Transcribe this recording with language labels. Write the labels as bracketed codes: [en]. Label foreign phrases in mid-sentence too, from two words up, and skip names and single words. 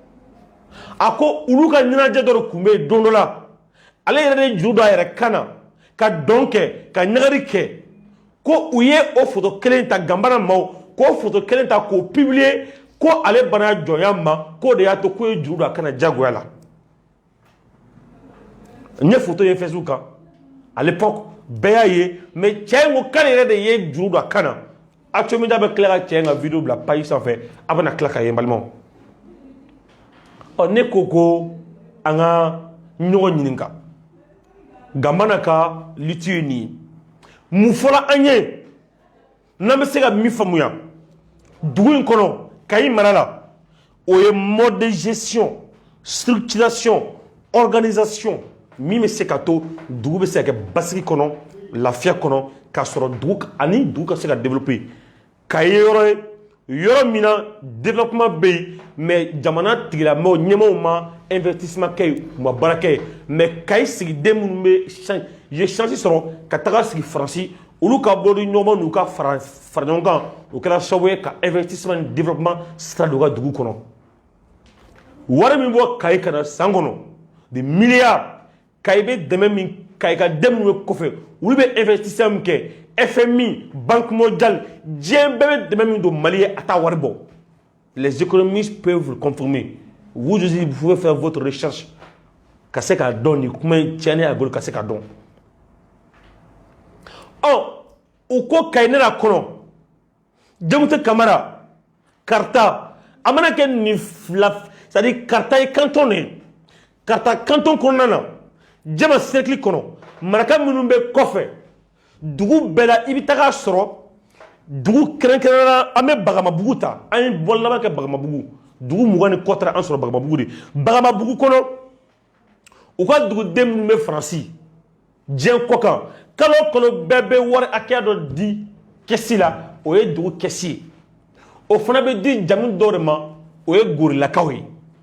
[bm] a ko olu ka ɲɛnajɛ dɔ de tun bɛ yen don dɔ la ale yɛrɛ de juru don a yɛrɛ kan na ka dɔn kɛ ka ɲagari kɛ ko u ye o photo kelen ta Gambana maaw k'o photo kelen ta k'o publier ko ale bana jɔnya ma k'o de y'a to k'o ye juru don a kana jagoya la n ye photo ye Facebook kan [fr] à l'époque [bm] bɛɛ y'a ye mais cɛ in ko k'ale yɛrɛ de ye juru don a kan na Actu Media bɛ tila ka cɛ in ka vidéo bila page sanfɛ a bɛna tila ka ye n balimaw ne ko an ka ɲɔgɔn ɲininka Gambana ka lutte ye nin ye mun fɔra an ye n'an bɛ se ka min faamuya dugu in kɔnɔ Kayi mara la o ye [fr] mode de gestion structuration organisation [bm] min bɛ se ka to dugu bɛ se ka kɛ basigi kɔnɔ lafiya kɔnɔ k'a sɔrɔ dugu ani dugu ka se ka développer Kayi ye yɔrɔ ye yɔrɔ min na développement bɛ yen mais jamana tigilamɔgɔw ɲɛmaaw ma investissement kɛ yen u ma baara kɛ yen mais Kayi sigiden minnu bɛ ye chance sɔrɔ ka taga sigi Faransi olu ka bɔ ni ɲɔgɔn n'u ka fara ɲɔgɔn kan o kɛra sababu ye ka investissement ni développement sira don u ka dugu kɔnɔ wari min bɔ Kayi ka na san kɔnɔ [fr] des milliards [bm] Kayi bɛ dɛmɛ min Kayi ka den minnu bɛ kɔfɛ olu bɛ investissement min kɛ FMI Banque mondiale diɲɛ bɛɛ bɛ dɛmɛ min don Mali ye a t'a wari bɔ [fr] les économistes peuvent le confirmer vous aussi vous pouvez faire votre recherche [bm] ka se k'a dɔn nin kuma in tiɲɛni a bolo ka se k'a dɔn u ko Kayi ne la kɔnɔ Jamute Kamara Karta a mana kɛ nin fila [fr] c'est-à-dire [bm] Karta ye canton de ye Karta canton kɔnɔna na Jama cercle kɔnɔ maraka minnu bɛ kɔfɛ dugu bɛɛ la i bɛ taga sɔrɔ dugu kɛrɛnkɛrɛnnen na an bɛ Bagamabugu ta an ye bɔli laban kɛ Bagamabugu dugu 20 ni kɔ taara an sɔrɔ Bagamabugu de Bagamabugu kɔnɔ u ka duguden minnu bɛ Faransi diɲɛ kɔ kan kalo kalo bɛɛ bɛ wari hakɛya dɔ di kɛsi la o ye dugu kɛsi ye o fana bɛ di jamu dɔw de ma o ye gorilakaw ye